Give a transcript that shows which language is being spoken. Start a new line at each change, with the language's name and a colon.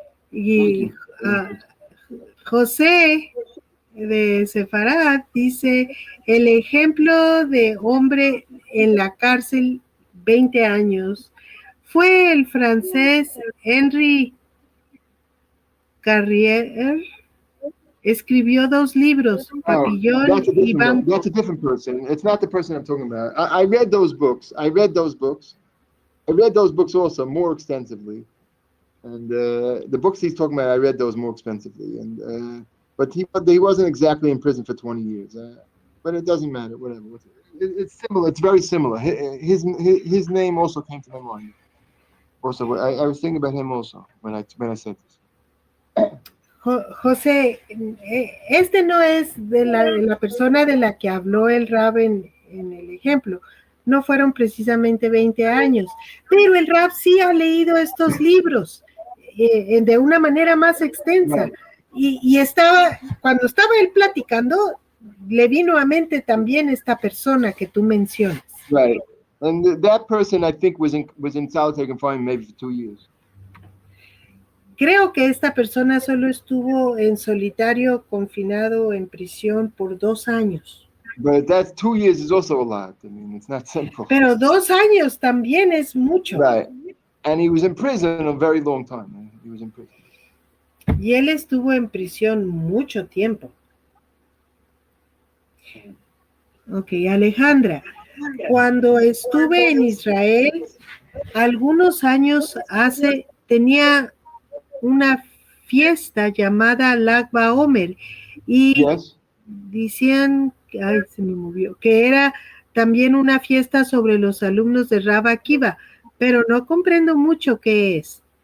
Spanish: Y José de Sefarad dice, el ejemplo de hombre en la cárcel 20 años fue el francés Henri Carrier. Escribió 2 libros, Papillon y Van.
English: That's a different person. It's not the person I'm talking about. I read those books. I read those books also more extensively. And the books he's talking about, I read those more extensively. And but he wasn't exactly in prison for 20 years. But it doesn't matter. Whatever. It's similar. It's very similar. His name also came to my mind. Also, I was thinking about him also when I said this.
Spanish: José, este no es de la persona de la que habló el Rab en el ejemplo. No fueron precisamente 20 años, pero el Rab sí ha leído estos libros de una manera más extensa. Y cuando estaba él platicando, le vino a mente también esta persona que tú mencionas.
English: Right. And that person, I think, was in solitary confinement maybe for 2 years.
Spanish: Creo que esta persona solo estuvo en solitario confinado en prisión por 2 años.
English: But that's 2 years is also a lot. I mean, it's not simple.
Spanish: Pero 2 años también es mucho.
English: Right. And he was in prison a very long time. He was in prison.
Spanish: Y él estuvo en prisión mucho tiempo. Ok, Alejandra. Cuando estuve en Israel, algunos años tenía una fiesta llamada Lag BaOmer y decían, se me movió, que era también una fiesta sobre los alumnos de Rab Akiva, pero no comprendo mucho qué es.